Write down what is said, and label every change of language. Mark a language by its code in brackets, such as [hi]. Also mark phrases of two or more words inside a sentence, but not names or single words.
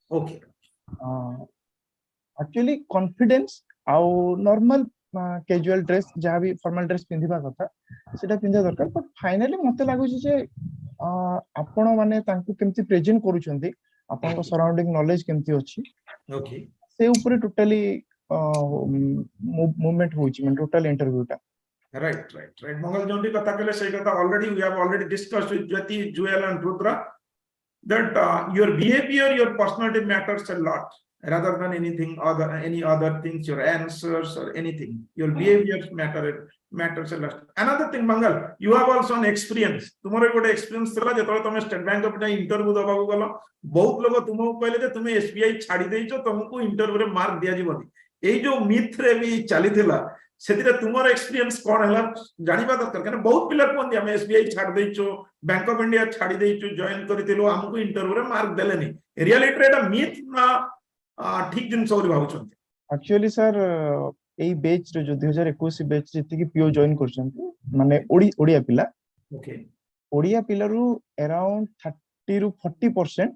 [en] actually confidence [or] ଆଉ [en] normal casual dress [or] ଯାହା ବି [en] formal dress [or] ପିନ୍ଧିବା କଥା ସେଟା ପିନ୍ଧିବା ଦରକାର [en] but finally [or] ମତେ ଲାଗୁଛି ଯେ ଆପଣ ମାନେ ତାଙ୍କୁ କେମିତି ପ୍ରେଜେଣ୍ଟ କରୁଛନ୍ତି ଆପଣଙ୍କ [en] surrounding knowledge [or] କେମିତି ଅଛି ସେ ଉପରେ [en] totally movement [or] ହଉଛି ମାନେ [en] total interviewଟା Right. Mangal Jondi [or] କଥା କଲେ ସେ କଥା [en] already we have already discussed with Jyoti, Joel and Rudra that your behavior, your personality matters a lot rather than anything other, any other things, your answers or anything. Your behavior matters a lot. Another thing, Mangal, you have also an experience. Tomorrow good experience [or] ଥିଲା ଯେତେବେଳେ ତୁମେ State Bank of India interview ଦେବାକୁ ଗଲ ବହୁତ ଲୋକ ତୁମକୁ କହିଲେ ଯେ ତୁମେ SBI ଛାଡ଼ି ଦେଇଛ ତୁମକୁ interview ରେ mark ଦିଆଯିବନି ଏଇ ଯୋ myth ରେ ବି ଚାଲି ଥିଲା ସେଥିରେ ତୁମର ଏକ୍ସପିରିଏନ୍ସ କଣ ହେଲା ଜାଣିବା ଦରକାର କାରଣ ବହୁତ ପିଲା କୁହନ୍ତି ଆମେ ଏସବିଆଇ ଛାଡ଼ି ଦେଇଛୁ ବ୍ୟାଙ୍କ ଅଫ ଇଣ୍ଡିଆ ଛାଡ଼ି ଦେଇଛୁ ଜଏନ କରିଥିଲୁ ଆମକୁ ଇଣ୍ଟରଭ୍ୟୁରେ ମାର୍କ ଦେଲେନି ରିଆଲିଟିରେ ଏଟା ମିଥ୍ ନା ଠିକ ଜିନିଷ ବୋଲି ଭାବୁଛନ୍ତି [en] actually sir [or] ଏଇ ବେଚ୍ ରେ ଯୋଉ 2021 ବେଚ୍ ଯେତିକି ପିଓ ଜଏନ କରିଛନ୍ତି ମାନେ ଓଡ଼ିଆ ପିଲା ଓଡ଼ିଆ ପିଲାରୁ around 30 ରୁ 40%